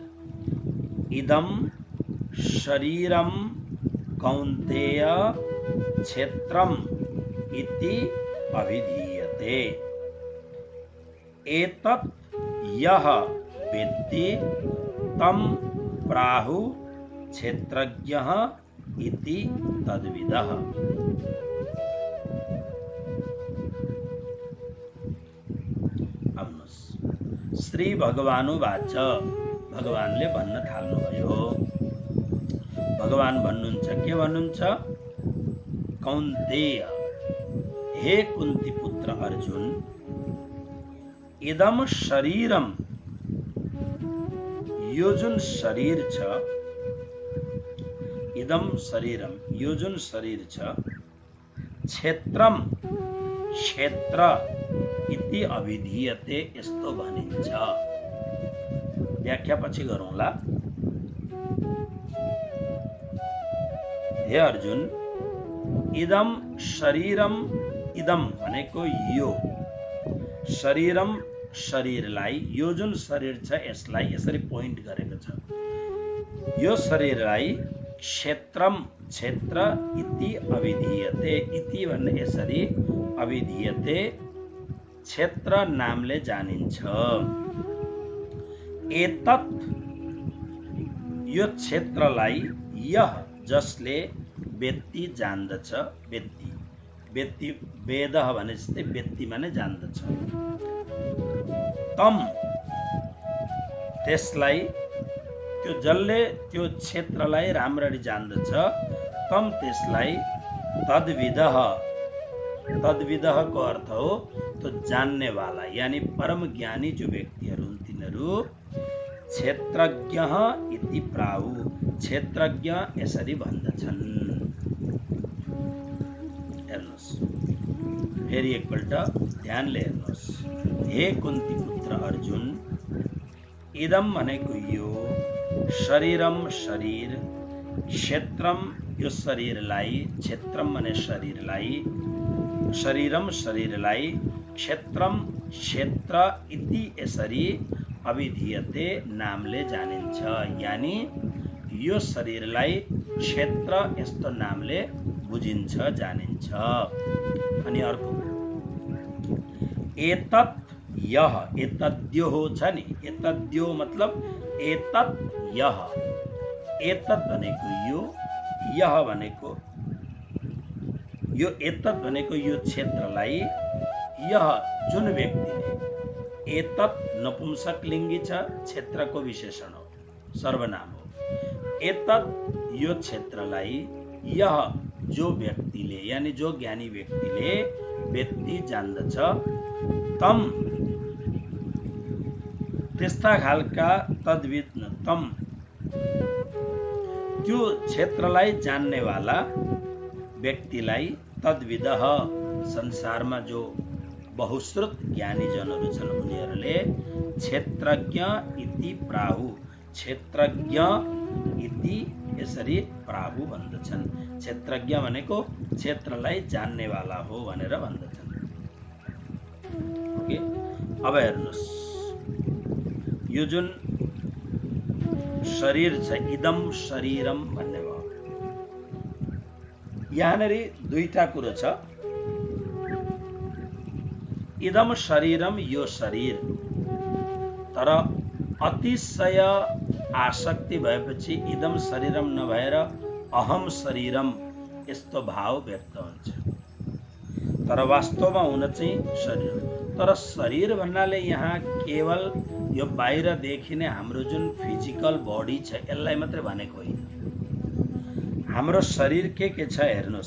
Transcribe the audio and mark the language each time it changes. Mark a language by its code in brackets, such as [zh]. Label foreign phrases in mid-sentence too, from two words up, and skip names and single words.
[sa] इदं शरीरं कौन्तेय क्षेत्रम् इति अभिधीयते एतत् यः वेत्ति तं प्राहुः क्षेत्रज्ञः इति तद्विदः। श्री भगवानुवाच, [ne] भगवानले भन्न थाल्नुभयो। भगवान भन्नुहुन्छ, के भन्नुहुन्छ? कौन्तेय, हे कुन्ती पुत्र अर्जुन, [sa] इदम शरीरम, [ne] यो जुन शरीर छ, [sa] इदम शरीरम, [ne] यो जुन शरीर छ, [sa] क्षेत्रम, क्षेत्र इति अभिधीयते, [ne] यस्तो भनिन्छ। व्याख्या पछि गरौँला। हे अर्जुन, [sa] इदम शरीरम, [ne] इदम भनेको यो, शरीरम शरीरलाई, यो जुन शरीर छ यसलाई यसरी पोइन्ट गरेको छ। यो शरीरलाई क्षेत्रम, [sa] क्षेत्र इति अभिधीयते, [ne] इति भन्ने यसरी अभिधीयते, क्षेत्र नामले जानिन्छ। एतत्, यो क्षेत्रलाई, यह जसले वेत्ति जान्दछ, वेत्ति, वेत्ति वेदः भने जस्तै वेत्ति माने जान्दछ। तम, त्यसलाई, त्यो जसले त्यो क्षेत्रलाई राम्ररी जान्दछ, तम त्यसलाई, तद्विदः, तद्विदः को अर्थ हो तो जान्ने वाला, यानी परम ज्ञानी जो व्यक्तिहरू हुन् तिनीहरू [sa] क्षेत्रज्ञ इति प्राहु, [ne] क्षेत्रज्ञ यसरी भन्दछन्। हेर्नुहोस्, फेरि एकपल्ट ध्यानले हेर्नुहोस्। हे कुन्ती पुत्र अर्जुन, इदम भनेको यो, शरीरम शरीर, क्षेत्रम यो शरीरलाई, क्षेत्रम भने शरीरलाई, शरीरम शरीरलाई, [sa] क्षेत्रम क्षेत्र इति [ne] यसरी अभिधीयते नामले जानिन्छ, यानी यो शरीरलाई क्षेत्र यस्तो नामले बुझिन्छ, जानिन्छ। अनि अर्को, एतत् यह, एतद्यो हो छ नि, एतद्यो मतलब एतत् यह, एतत् भनेको यो, यह भनेको यो, एतत् भनेको यो क्षेत्रलाई, यह जुन व्यक्तिले, एतत् नपुंसक लिङ्गी छ, क्षेत्रको विशेषण हो, सर्वनाम हो। एतत् यो क्षेत्रलाई, यह जो व्यक्तिले, यानी जो ज्ञानी व्यक्तिले वेत्ति जान्दछ, तम त्यस्ता खालका, तद्विद तम त्यो क्षेत्रलाई जान्नेवाला व्यक्तिलाई, तद्विदः संसारमा जो बहुश्रुत ज्ञानी जनहरू छन् उनीहरूले [sa] क्षेत्रज्ञ इति प्राहु, क्षेत्रज्ञ इति [ne] यसरी प्राहु भन्दछन्। क्षेत्रज्ञ भनेको क्षेत्रलाई जान्नेवाला हो भनेर भन्दछन्। ओके, अब हेर्नुहोस्, यो जुन शरीर छ, [sa] इदम शरीरम [ne] भन्ने भयो। यहाँनिर दुईटा कुरो छ। [sa] इदम शरीरम, [ne] यो शरीर, तर अतिशय आसक्ति भएपछि [sa] इदम शरीरम [ne] नभएर [sa] अहम शरीरम [ne] यस्तो भाव व्यक्त हुन्छ। तर वास्तवमा हुन चाहिँ शरीर। तर शरीर भन्नाले यहाँ केवल यो बाहिर देखिने हाम्रो जुन [en] physical body [ne] छ यसलाई मात्रै भनेको होइन। हाम्रो शरीर के छ हेर्नुहोस्।